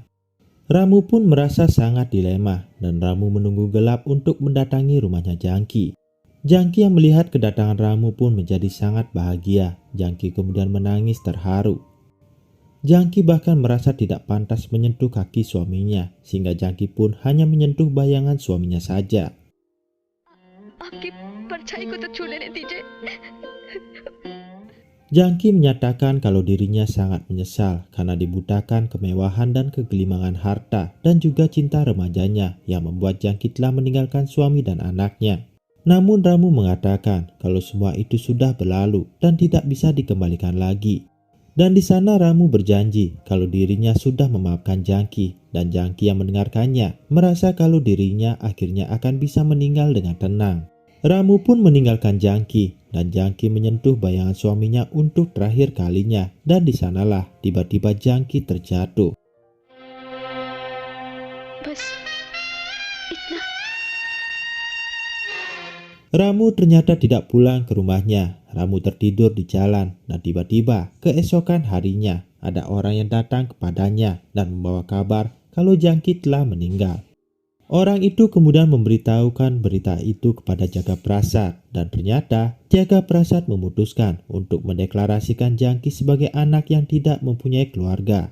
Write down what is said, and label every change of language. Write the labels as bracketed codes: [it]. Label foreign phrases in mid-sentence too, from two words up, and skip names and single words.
[id] Ramu pun merasa sangat dilema dan Ramu menunggu gelap untuk mendatangi rumahnya Jangki. Jangki yang melihat kedatangan Ramu pun menjadi sangat bahagia. Jangki kemudian menangis terharu. Jangki bahkan merasa tidak pantas menyentuh kaki suaminya, sehingga Jangki pun hanya menyentuh bayangan suaminya saja. [hi] आपकी परछाई को तो छू लेने दीजिए। [id] Jangki menyatakan kalau dirinya sangat menyesal karena dibutakan kemewahan dan kegelimangan harta dan juga cinta remajanya yang membuat Jangki telah meninggalkan suami dan anaknya. Namun Ramu mengatakan kalau semua itu sudah berlalu dan tidak bisa dikembalikan lagi. Dan di sana Ramu berjanji kalau dirinya sudah memaafkan Jangki, dan Jangki yang mendengarkannya merasa kalau dirinya akhirnya akan bisa meninggal dengan tenang. Ramu pun meninggalkan Jangki dan Jangki menyentuh bayangan suaminya untuk terakhir kalinya, dan di sanalah tiba-tiba Jangki terjatuh. [hi] बस इतना [id] Ramu ternyata tidak pulang ke rumahnya. Ramu tertidur di jalan dan tiba-tiba keesokan harinya ada orang yang datang kepadanya dan membawa kabar kalau Jangki telah meninggal. Orang itu kemudian memberitahukan berita itu kepada Jaga Prasad, dan ternyata Jaga Prasad memutuskan untuk mendeklarasikan Jangki sebagai anak yang tidak mempunyai keluarga.